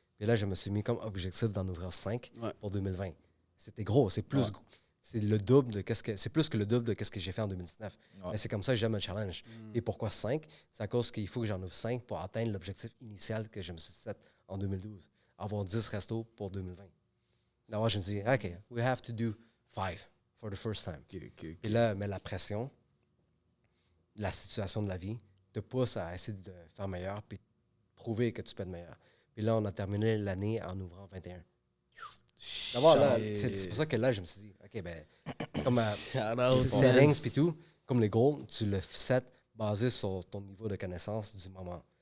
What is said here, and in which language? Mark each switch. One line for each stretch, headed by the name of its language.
French: Et là, je me suis mis comme objectif d'en ouvrir 5 pour 2020. C'était gros. C'est plus, c'est le double de c'est plus que le double de ce que j'ai fait en 2019. Ouais. Mais c'est comme ça que j'aime le challenge. Et pourquoi 5? C'est à cause qu'il faut que j'en ouvre 5 pour atteindre l'objectif initial que je me suis set en 2012. Avoir 10 restos pour 2020. Alors, je me dis,
English: OK, we have to do 5 for the first time.
French: Et là, mais la pression, la situation de la vie te pousse à essayer de faire meilleur puis prouver que tu peux être meilleur. Puis là, on a terminé l'année en ouvrant 21. D'abord, là, c'est pour ça que là, je me suis dit, OK, ben, comme settings puis tout, comme les goals, tu le set basé sur ton niveau de connaissance du moment.